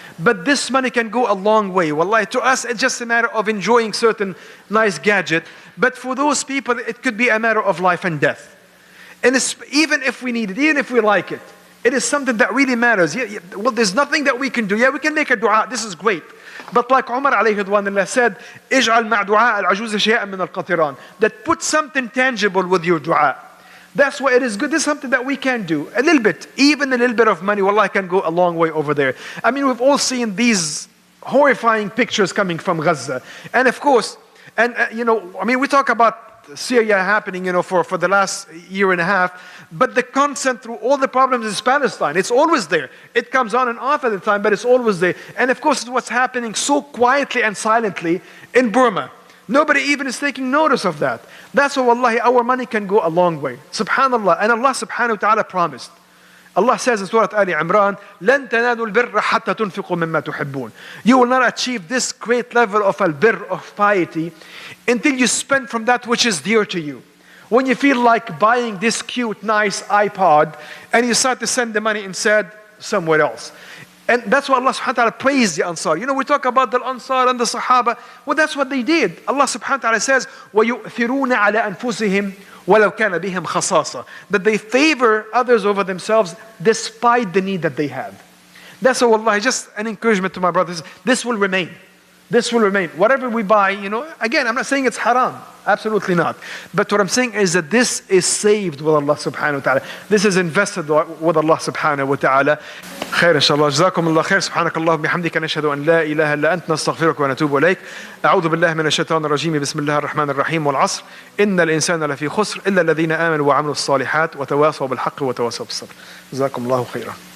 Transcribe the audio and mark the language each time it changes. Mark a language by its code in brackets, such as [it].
[en] But this money can go a long way. Wallahi, to us, it's just a matter of enjoying certain nice gadget. But for those people, it could be a matter of life and death. And even if we need it, even if we like it, it is something that really matters. Well, there's nothing that we can do. Yeah, we can make a dua. This is great. But like Omar alayhi ridwanullah said, [ar] اجعل مع دعاء العجوز شيئا من القطران. [en] That put something tangible with your dua. That's why it is good. This is something that we can do. A little bit, even a little bit of money, wallah, can go a long way over there. I mean, we've all seen these horrifying pictures coming from Gaza. And of course, and you know, I mean, we talk about Syria happening, you know, for the last year and a half, but the constant through all the problems is Palestine. It's always there. It comes on and off at the time, but it's always there. And of course, it's what's happening so quietly and silently in Burma. Nobody even is taking notice of that. That's why, wallahi, our money can go a long way. Subhanallah. And Allah subhanahu wa ta'ala promised. Allah says in Surah Ali Imran, [ar] لَن تَنَالُوا الْبِرَّ حَتَّى تُنْفِقُوا مِمَّا تُحِبُّونَ. [en] You will not achieve this great level of al-birr, of piety, until you spend from that which is dear to you. When you feel like buying this cute, nice iPod, and you start to send the money instead somewhere else. And that's why Allah subhanahu wa ta'ala praised the Ansar. You know, we talk about the Ansar and the Sahaba. Well, that's what they did. Allah subhanahu wa ta'ala says, [ar] وَيُؤْثِرُونَ عَلَى أَنفُسِهِمْ وَلَوْ كَانَ بِهِمْ خَصَاصَةً. [en] That they favor others over themselves despite the need that they have. That's why, wallahi, just an encouragement to my brothers. This will remain. This will remain. Whatever we buy, you know, again, I'm not saying it's haram. Absolutely not. But what I'm saying is that this is saved with Allah subhanahu wa ta'ala. This is invested with Allah subhanahu wa ta'ala. [ar] خير إن شاء الله. جزاكم الله خير. سبحانك اللهم بحمدك نشهد أن لا إله إلا أنت نستغفرك ونتوب إليك. أعوذ بالله من الشيطان الرجيم. بسم الله الرحمن الرحيم. والعصر إن الإنسان لفي خسر إلا الذين آمنوا وعملوا الصالحات وتواصوا بالحق وتواصوا بالصبر. جزاكم الله خيرا.